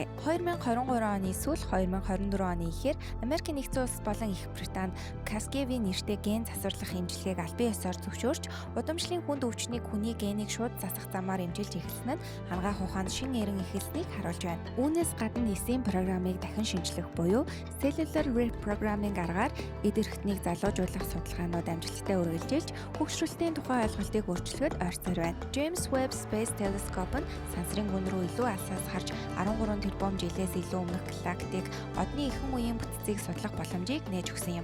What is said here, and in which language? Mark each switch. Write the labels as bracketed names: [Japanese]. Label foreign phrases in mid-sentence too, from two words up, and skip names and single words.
[Mongolian] 2023 оны сүүл 2024 оны эхээр Америкийн нэгдсэн улс болон Их Британд Casgevy нэртэй ген засварлах эмчилгээг албан ёсоор зөвшөөрч, удамшлын хүнд өвчнийг хүний генийг шууд засах замаар эмчилж эхэлсэн нь анагаах ухаанд шинэ эрен эхэлснийг харуулж байна. Үүнээс гадна эсийн программыг дахин шинжлэх буюу [English] cellular reprogramming [Mongolian] аргаар эд эрхтнийг залуужуулах судалгаанууд амжилттай үргэлжилж, хөгшрөлтийн тухай ойлголтыг өөрчлөхөд ойрцоор байна. James Webb Space Telescope нь сансрын гүн рүү илүү алсаас харж 13 тэрбум жилээс илүү өмнөх галактик одны эхэн үеийн бүтцийг судлах боломжийг нээж өгсөн юм.